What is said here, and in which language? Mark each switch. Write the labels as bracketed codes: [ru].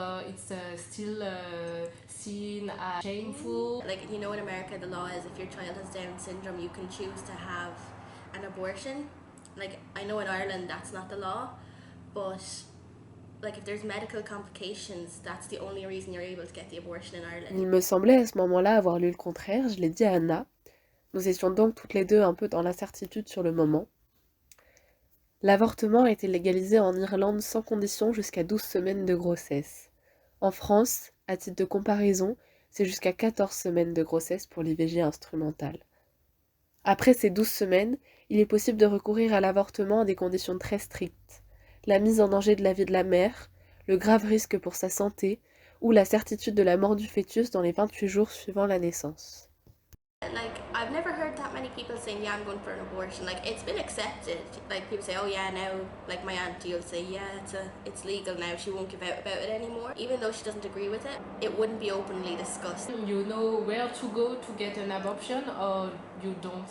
[en] It's still seen as shameful. Like, you know, in America, the law is if your child has Down syndrome, you can choose to have an abortion. Like, I know in Ireland that's not the law, but like if there's medical complications, that's the only reason you're able to get the abortion in Ireland. [fr] Il me semblait à ce moment-là avoir lu le contraire, je l'ai dit à Anna. Nous étions donc toutes les deux un peu dans l'incertitude sur le moment. L'avortement a été légalisé en Irlande sans condition jusqu'à 12 semaines de grossesse. En France, à titre de comparaison, c'est jusqu'à 14 semaines de grossesse pour l'IVG instrumentale. Après ces 12 semaines, il est possible de recourir à l'avortement à des conditions très strictes. La mise en danger de la vie de la mère, le grave risque pour sa santé ou la certitude de la mort du fœtus dans les 28 jours suivant la naissance. [en] Like, I've never heard that many people saying, yeah, I'm going for an abortion. Like, it's been accepted. Like, people say, oh yeah, now, like my auntie will say, yeah, it's legal now, she won't give out about it anymore. Even though she doesn't agree with it, it wouldn't be openly discussed. You know where to go to get an abortion, or you don't?